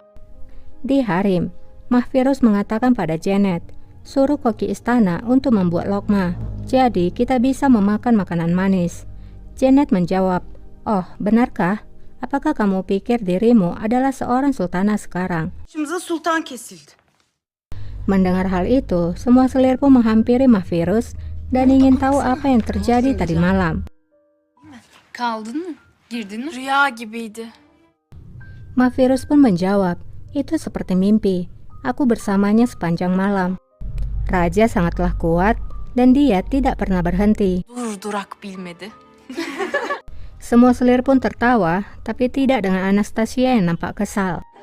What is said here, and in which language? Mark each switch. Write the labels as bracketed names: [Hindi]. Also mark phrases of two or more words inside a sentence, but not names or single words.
[Indonesian] Di harem, Mahfirus mengatakan pada Janet, suruh koki istana untuk membuat lokma. Jadi kita bisa memakan makanan manis. Janet menjawab, oh benarkah? Apakah kamu pikir dirimu adalah seorang sultana sekarang? [Turkish] Başımıza sultan kesildi. [Indonesian] Mendengar hal itu, semua selir pun menghampiri Mahfirus dan ingin tahu apa yang terjadi tadi malam. [Turkish] Kaldın mı? Girdin mi? Rüya gibiydi. [Indonesian] Mahfirus pun menjawab, itu seperti mimpi. Aku bersamanya sepanjang malam. Raja sangatlah kuat dan dia tidak pernah berhenti. [Turkish] Durak bilmedi. [Indonesian] Semua selir pun tertawa, tapi tidak dengan Anastasia yang nampak kesal.